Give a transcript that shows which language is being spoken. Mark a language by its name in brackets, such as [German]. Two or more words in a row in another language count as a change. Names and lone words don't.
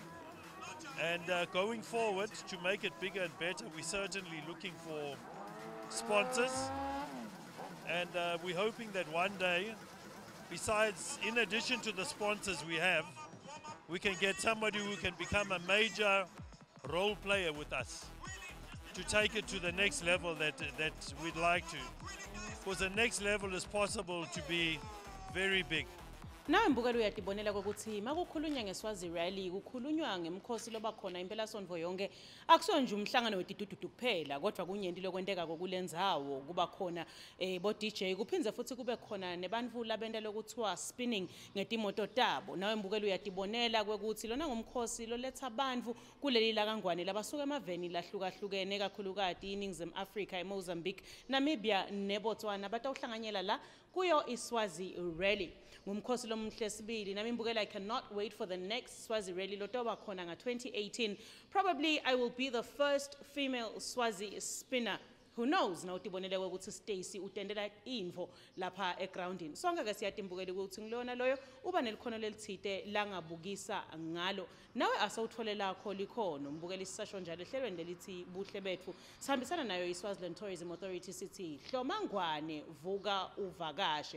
[English] And going forward, to make it bigger and better, we're certainly looking for sponsors, and we're hoping that one day, besides, in addition to the sponsors we have, we can get somebody who can become a major role player with us to take it to the next level that we'd like to. Because the next level is possible to be very big. [Swati] Nawe mbukelo uyadibonela ukuthi makukhulunywa ngeSwazi Rally kukhulunywa ngemkhosi loba khona impela sonto yonke akusona nje umhlangano wetidududu kuphela kodwa kunyenti lokwenteka kokulendzawo kuba khona bo DJ kuphinze futhi kube khona nebantfu labenta lokuthiwa spinning ngetimoto tabo. Nawe mbukelo uyadibonela kwekuthi lona ngumkhosi loletha abantu kuleli lakangwane labasuka emaveni lahlukahlukene kakhulukati iNingizimu Afrika, eMozambique, Namibia neBotswana batawuhlanganyela la kuyo iSwazi Rally. Ngumkhosi lomhle sibili nami mbukela [English] I cannot wait for the next Swazi Rally [Swati] lotoba khona nga 2018. [English] Probably I will be the first female Swazi spinner. Who knows? [Swati] Na utibonele ukuthi Stacy utendela info lapha egroundini. Sonke ke siyatimbukela ukuthi ngilona loyo uba nelikhono lelithite langabukisa ngalo. Nawe asawuthole lakho likhono mbukela isisasho njalo ehlelweni lelithi Buhle Betfu. Sihambisana nayo iSwaziland Tourism Authority City. Hlomangwane vuka uvakashe.